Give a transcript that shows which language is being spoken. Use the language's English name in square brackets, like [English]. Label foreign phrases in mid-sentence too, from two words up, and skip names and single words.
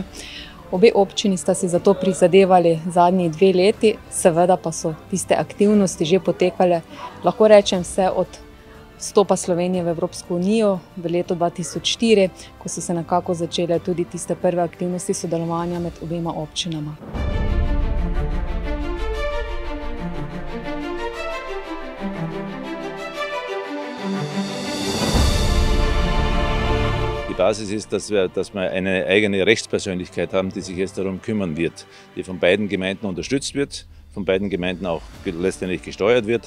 [Slovenian] Obe občini sta si za to prizadevali zadnji 2 leti, seveda pa so tiste aktivnosti že potekale, lahko rečem, vse od vstopa Slovenije v Evropsko unijo v letu 2004, ko so se nekako začele tudi tiste prve aktivnosti sodelovanja med obema občinama. [German] Die Basis ist, dass wir eine eigene Rechtspersönlichkeit haben, die sich jetzt darum kümmern wird, die von beiden Gemeinden unterstützt wird, von beiden Gemeinden auch letztendlich gesteuert wird.